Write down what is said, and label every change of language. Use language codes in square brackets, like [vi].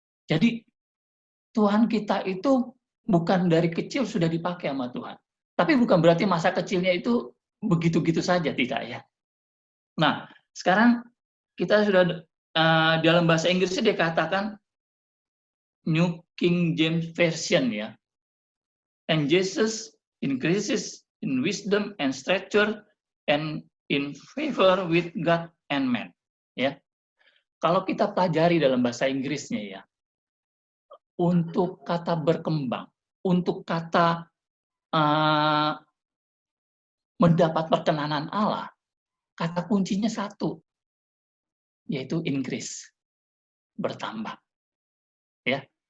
[id] Jadi Tuhan kita itu bukan dari kecil sudah dipakai sama Tuhan. Tapi bukan berarti masa kecilnya itu begitu-gitu saja, tidak ya. Nah, sekarang kita sudah dalam bahasa Inggrisnya dikatakan New King James Version ya. [en] And Jesus increases in wisdom and stature and in favor with God and man. [id] Ya. Kalau kita pelajari dalam bahasa Inggrisnya ya, untuk kata berkembang, untuk kata mendapat perkenanan Allah, kata kuncinya satu, yaitu increase, bertambah. Ya.